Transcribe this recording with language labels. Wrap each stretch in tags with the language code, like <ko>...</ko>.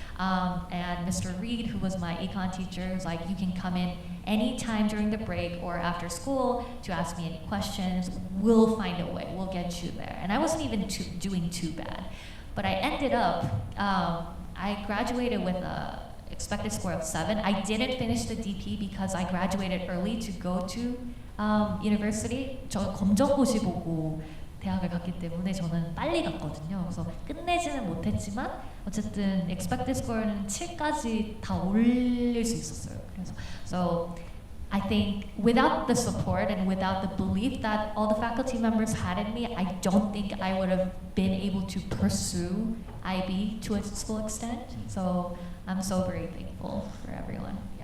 <en>And Mr. Reed, who was my econ teacher, was like, you can come in anytime during the break or after school to ask me any questions. We'll find a way. We'll get you there. And I wasn't even doing too bad. But I ended up, I graduated with a expected score of 7. I didn't finish the DP because I graduated early to go to university.</en> <ko>저 검정고시 보고 대학을 갔기 때문에 저는 빨리 갔거든요. 그래서 끝내지는 못했지만 어쨌든 expected score는 7까지 다 올릴 수 있었어요.</ko> <en>그래서 so I think without the support and without the belief that all the faculty members had in me, I don't think I would have been able to pursue IB to its full extent. So I'm so very thankful for everyone.</en>